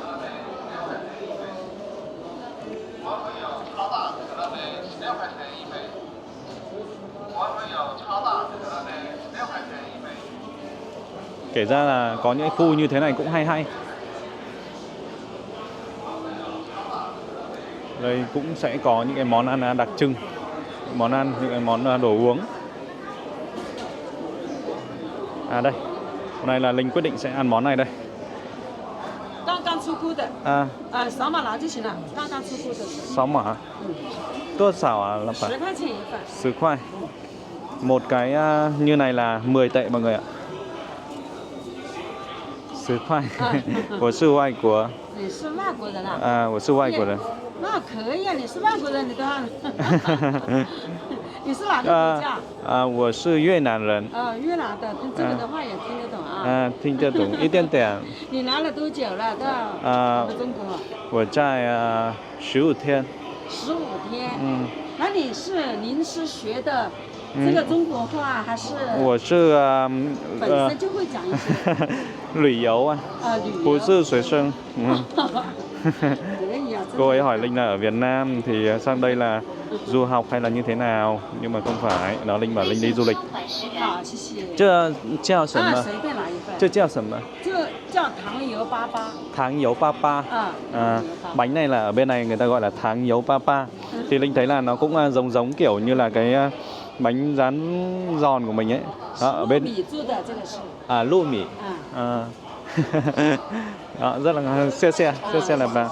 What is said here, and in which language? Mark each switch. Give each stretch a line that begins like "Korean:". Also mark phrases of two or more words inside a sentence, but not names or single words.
Vietnamese: Kể ra là có những khu như thế này cũng hay. Đây cũng sẽ có những cái món ăn đặc trưng, món ăn, những cái món đồ uống. Đây, hôm nay là Linh quyết định sẽ ăn món này đây.
Chinese: 刚刚出锅的，扫码拿就行了。刚刚出锅的，
Vietnamese: Sáu mã.
Chinese: 多少啊,
Vietnamese: là phải
Chinese: 10 块钱一份。
Vietnamese: 10 khoai. Một cái như này là 10 tệ mọi người ạ. 10 khoai.
Chinese: 我是外国。你是外国人啊？我是外国人。那可以啊，你是外国人，你都按。你是哪个国家？我是越南人。越南的，这个的话也听得懂啊。听得懂一点点。你来了多久了？到我们中国？我在15天。 15天。那您是学的这个中国话还是？我是本身就会讲一些。旅游啊. 旅游。不是学生.
Vietnamese: Kể gì à? Cô ấy hỏi Linh là ở Việt Nam thì sang đây là du học hay là như thế nào, nhưng mà không phải, đó Linh bảo Linh đi du lịch.
Chinese: 好，谢谢。这叫什么？随便拿一份。这叫什么？这叫糖油粑粑。
Vietnamese: Tháng dấu papa. Bánh này là ở bên này người ta gọi là tháng dấu papa. Thì Linh thấy là nó cũng giống kiểu như là cái bánh rán giòn của mình ấy. Đó, ở bên lụa mì. Đó, rất là xe là bà.